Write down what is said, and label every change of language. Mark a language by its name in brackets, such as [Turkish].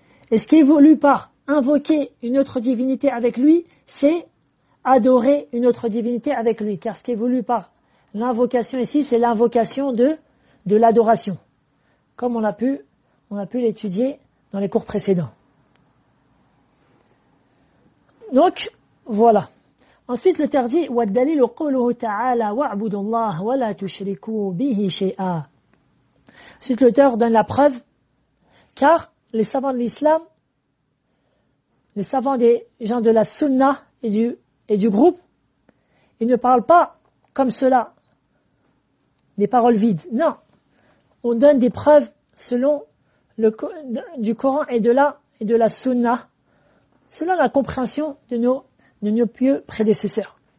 [French] Et ce qui est voulu par invoquer une autre divinité avec lui, c'est adorer une autre divinité avec lui. Car ce qui est voulu par l'invocation ici, c'est l'invocation de l'adoration. Comme on a pu l'étudier dans les cours précédents. Donc, voilà. Ensuite, l'auteur dit, [Arabic] وَالدَّلِيلُ قَوْلُهُ تَعَالَى وَاعْبُدُوا اللَّهَ وَلَا تُشْرِكُوا بِهِ شَيْئًا. [French] Ensuite, l'auteur donne la preuve, car les savants de l'islam, les savants des gens de la sunna et du groupe, ils ne parlent pas comme cela, des paroles vides. Non, on donne des preuves selon du Coran et de la sunna, selon la compréhension de nos pieux prédécesseurs.